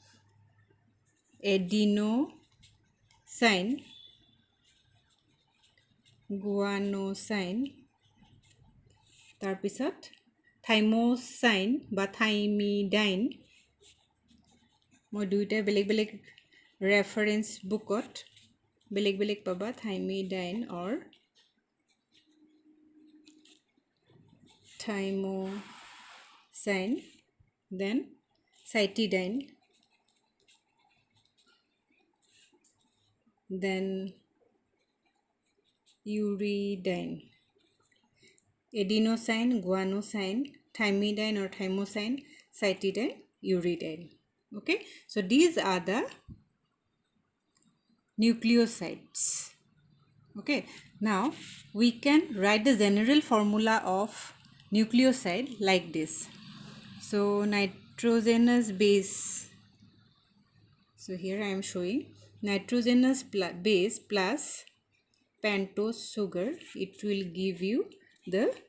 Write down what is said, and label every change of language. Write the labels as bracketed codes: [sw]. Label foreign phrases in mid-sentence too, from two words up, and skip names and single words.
[en] adenosine guanosine [as] তাৰপিছত থাইমোসাইন বা থাইমিডাইন মই দুইটা বেলেগ বেলেগ ৰেফাৰেন্স বুকত বেলেগ বেলেগ পাবা [en] thymidine or thymosine then cytidine দেন uridine adenosine guanosine thymidine or thymosine cytidine uridine okay so these are the nucleosides okay now we can write the general formula of nucleoside like this so nitrogenous base so here I am showing nitrogenous base plus pentose sugar it will give you the